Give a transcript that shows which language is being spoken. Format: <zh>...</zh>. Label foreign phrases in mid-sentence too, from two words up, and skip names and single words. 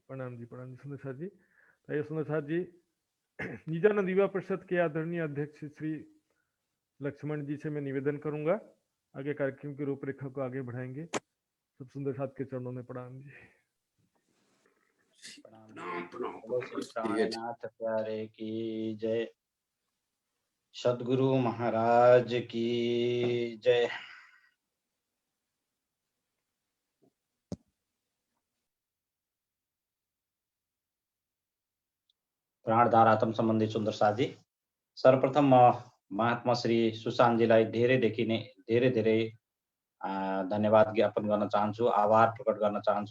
<hi>प्रणाम जी, प्रणाम जी सुंदर साथ जी। तो सुंदर साथ जी निजानंद युवा परिषद के आदरणीय अध्यक्ष श्री लक्ष्मण जी से मैं निवेदन करूंगा, आगे कार्यक्रम की रूपरेखा को आगे बढ़ाएंगे। सब सुंदर साथ के चरणों में प्रणाम जी। बोलो श्री प्राणनाथ प्यारे की जय, सदगुरु महाराज की जय।</hi> <ne>प्राणधार आत्म सम्बन्धी सुन्दर साथी, सर्वप्रथम महात्मा श्री सुशान्त जीलाई धेरै धन्यवाद ज्ञापन गर्न चाहन्छु, आभार प्रकट गर्न चाहन्छु।</ne>